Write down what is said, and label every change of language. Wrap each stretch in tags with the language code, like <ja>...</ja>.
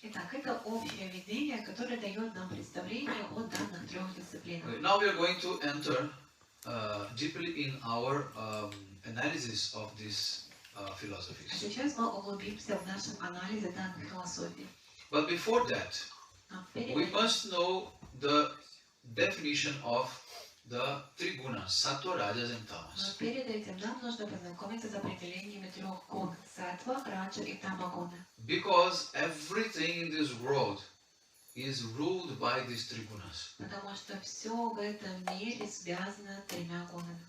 <ru>Итак, это общее введение, которое дает нам представление о данных трех дисциплинах.</ru> <en>Now we are going to enter deeply in our analysis of these</en> <ru>А</ru> <en>philosophies.</en> <ru>сейчас мы углубимся в нашем анализе данных философий.</ru> <en>But before that,</en> <ru>Но перед</ru> <en>we</en> <ru>этим-</ru> <en>must know the definition of the three gunas, sattva, rajas and tamas.</en> <ru>перед этим нам нужно познакомиться с определениями трех гун – саттва, раджа и тамагуна.</ru> <en>Because everything in this world is ruled by these three gunas.</en> <ru>Потому что все в этом мире связано тремя гунами.</ru>